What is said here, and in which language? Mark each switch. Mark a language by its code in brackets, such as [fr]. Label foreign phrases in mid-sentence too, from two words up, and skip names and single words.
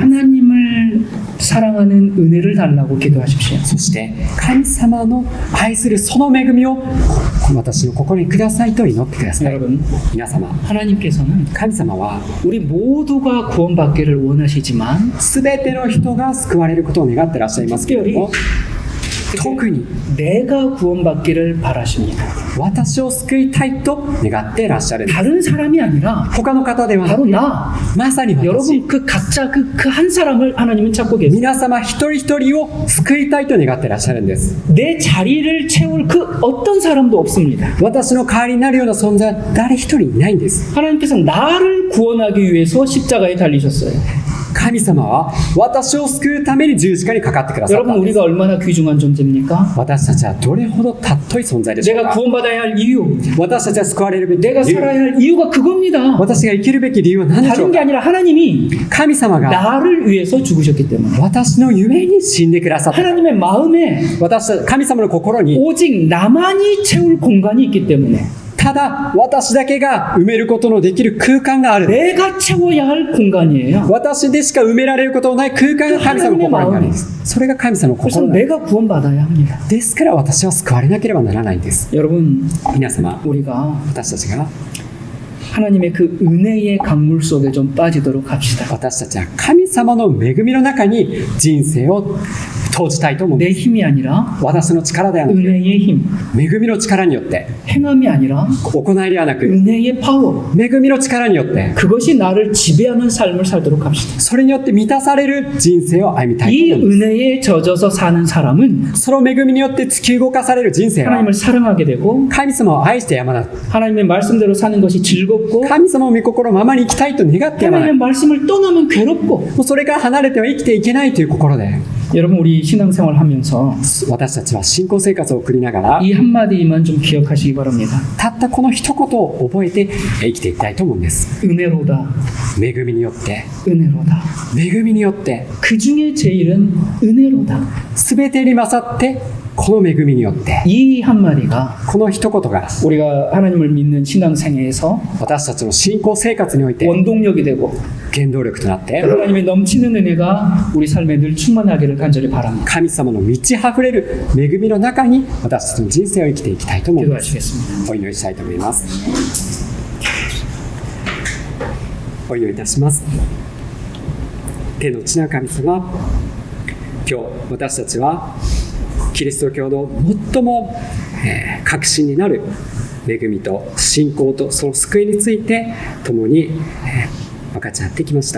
[ko] 하나님을 사랑하는 은혜를 달라고 기도하십시오. [ja] そして神様の愛するその恵みを私の心にくださいと祈ってください。 [ko] 여러분, [ja] 皆様 [ko] 하나님께서는 [ja] 神様は [ko] 우리 모두가 구원받기를 원하시지만 [ja] 全ての人が救われることを願ってらっしゃいますけれども、特に [ko] 내가 구원받기를 바라십니다. [ja] 私を救いたいと願ってらっしゃるんです。 [ko] 다른 사람이 아니라 [ja] 他の方ではな [ko] 바로 [ja] く [ko] 나. [ja] まさに私 [ko] 여러분 그 각자 그 한 사람을 하나님은 찾고 계세요. [ja] 皆様一人一人を救いたいと願ってらっしゃるんです。 [ko] 내 자리를 채울 그 어떤 사람도 없습니다. [ja] 私の代わりになるような存在は誰一人いないんです。 [ko] 하나님께서 나를 구원하기 위해서 십자가에 달리셨어요. [ja] 神様は私を救うために十字架にかかってくださった [ko] 여러분 [ja] んです。 [ko] 우리가 얼마나 귀중한 존재입니까? [ja] 私たちはどれほど尊い存在でしょう [ko] 내가 [ja] か。 [ko] 구원받아야 할 이유, [ja] 私たちは救われるべき理 [ko] 내가 [ja] 由、 [ko] 살아야 할 이유가 그겁니다. [ja] 私が生きるべき理由は何でしょ [ko] 다른 [ja] う [ko] 게 [ja] か。 [ko] 아니라 하나님이 [ja] 神様が [ko] 나를 위해서 죽으셨기 때문에 [ja] 私のゆえに死んでくださった。 [ko] 하나님의 마음에 [ja] 神様の心に [ko] 오직 나만이 채울 공간이 있기 때문에 [ja] たただ私だけが埋めることのできる空間がある。 [ko] 내가 채워야 할 공간이에요. [ja] 私でしか埋められることのない空間が神様の心にあるんです。それが神様の [ko] 그래서 [ja] 心なんです。 [ko] 내가 구원받아야 합니다. [ja] ですから私は救われなければならないんです。 [ko] 여러분, [ja] 皆様、 [ko] 우리가 [ja] 私たちが [ko] 하나님의 그 은혜의 강물 속에 좀 빠지도록 합시다. [ja] 私たちは神様の恵みの中に人生を投じたいと思うん [ko] 내 [ja] です。 [ko] 힘이 아니라 [ja] 私の力ではなく、 [ko] 은혜의 힘, [ja] 恵みの力によって、 [ko] 행함이 아니라 [ja] 行いではなく、 [ko] 은혜의 파워, [ja] 恵みの力によって、 [ko] 그것이 나를 지배하는 삶을 살도록 합시다. [ja] それによって満たされる人生を歩みたい [ko] 이 [ja] と思うんです。 [ko] 은혜에 젖어서 사는 사람은 [ja] その恵みによって突き動かされる人生は [ko] 하나님을 사랑하게 되고 [ja] 神様を愛してやまない。 [ko] 하나님의 말씀대로 사는 것이 즐겁고 [ja] 神様の御心のままに生きたいと願ってやまない。 [ko] 하나님의 말씀을 떠나면 괴롭고 [ja] もうそれから離れては生きていけないという心で、 [ko] 여러분 우리 신앙생활 하면서 [ja] 私たちは信仰生活を送りながら [ko] 이 한마디만 좀 기억하시기 바랍니다. [ja] たったこの一言を覚えて生きていきたいと思うんです。 [ko] 은혜로다, [ja] 恵みによって、 [ko] 은혜로다. [ja] 恵みによって、 [ko] 그 중에 제일은 은혜로다. [ja] 全てに勝ってこの恵みによって、 [ko] 이 한마디가 [ja] この一言が [ko] 우리가 하나님을 믿는 신앙생애에서 [ja] 私たちの信仰生活において [ko] 원동력이 되고 [ja] 原動力となって、 [ko] 하나님의 넘치는 은혜가 우리 삶에 늘 충만하기를 간절히 바랍니다. [ja] 神様の満ち溢れる恵みの中に私たちの人生を生きていきたいと思います。 [ko] 기도하시겠습니다. [ja] お祈りしたいと思います。お祈りいたします。天の地な神様、今日私たちはキリスト教の最も核心になる恵みと信仰とその救いについて共に分かち合ってきました。